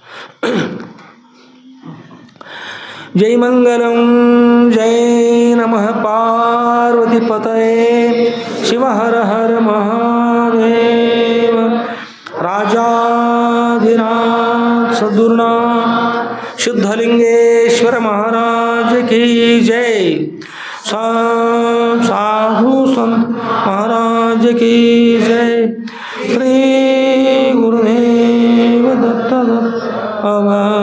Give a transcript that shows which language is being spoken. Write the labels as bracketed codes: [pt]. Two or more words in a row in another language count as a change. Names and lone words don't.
[sa] ಜೈ ಮಂಗಲಂ ಜೈ ನಮಃ ಪಾರ್ವತಿ ಪತಯೇ ಶಿವ ಹರ ಹರ ಮಹಾದೇವ ರಾಜಾಧಿರಾಜ ಸದ್ಗುರುನಾಥ ಸಿದ್ಧಲಿಂಗೇಶ್ವರ [hi] महाराज की जय। साधु संत महाराज की जय। [sa] श्री गुरुदेव दत्त